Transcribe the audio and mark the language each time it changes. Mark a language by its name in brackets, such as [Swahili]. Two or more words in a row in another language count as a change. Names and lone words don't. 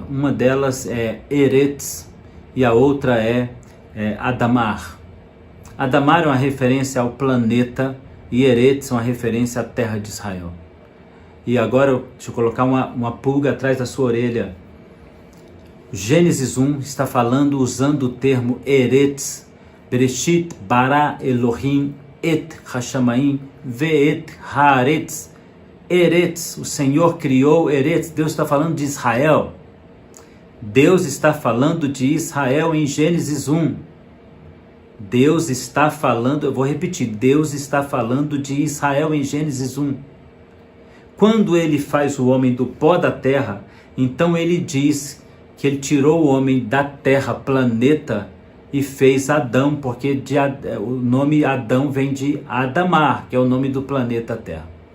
[Portuguese] Uma delas é Eretz e a outra é Adamar. Adamar é uma referência ao planeta e Eretz é uma referência à terra de Israel. E agora, deixa eu colocar uma pulga atrás da sua orelha. Gênesis 1 está falando usando o termo Eretz. [Hebrew] בראשית ברא אלהים את השמים ואת הארץ. [Portuguese] Eretz, o Senhor criou Eretz. Deus está falando de Israel. Deus está falando de Israel em Gênesis 1. Deus está falando, eu vou repetir, Deus está falando de Israel em Gênesis 1. Quando ele faz o homem do pó da terra, então ele diz que ele tirou o homem da terra, planeta, e fez Adão, porque o nome Adão vem de Adamar, que é o nome do planeta Terra.